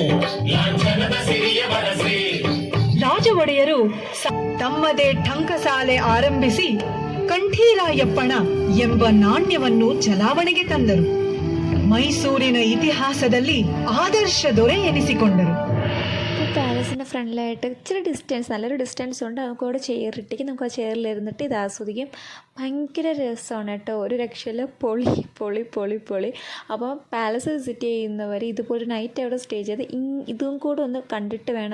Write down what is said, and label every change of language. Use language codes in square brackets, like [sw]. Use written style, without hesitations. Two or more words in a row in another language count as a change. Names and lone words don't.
[kn] ರಾಜ ಒಡೆಯರು ತಮ್ಮದೇ ಟಂಕಸಾಲೆ ಆರಂಭಿಸಿ ಕಂಠೀರಾಯಪ್ಪಣ ಎಂಬ ನಾಣ್ಯವನ್ನು ಚಲಾವಣೆಗೆ ತಂದರು. ಮೈಸೂರಿನ ಇತಿಹಾಸದಲ್ಲಿ ಆದರ್ಶ ದೊರೆ ಎನಿಸಿಕೊಂಡರು. [ml] പാലസിന് ഇങ്ങനെ ഫ്രണ്ടിലായിട്ട് ഇച്ചിരി ഡിസ്റ്റൻസ്, നല്ലൊരു ഡിസ്റ്റൻസ് ഉണ്ട്, നമുക്ക് അവിടെ ചെയറിട്ടേക്ക് നമുക്ക് ആ ചെയറിലിരുന്നിട്ട് ഇത് ആസ്വദിക്കും. ഭയങ്കര രസമാണ് കേട്ടോ, ഒരു രക്ഷയില്ല. പൊളി പൊളി പൊളി പൊളി. അപ്പോൾ [en] palace visit [ml] ചെയ്യുന്നവർ ഇതുപോലെ നൈറ്റ് അവിടെ സ്റ്റേ ചെയ്ത് ഇതും കൂടെ ഒന്ന് കണ്ടിട്ട് വേണം.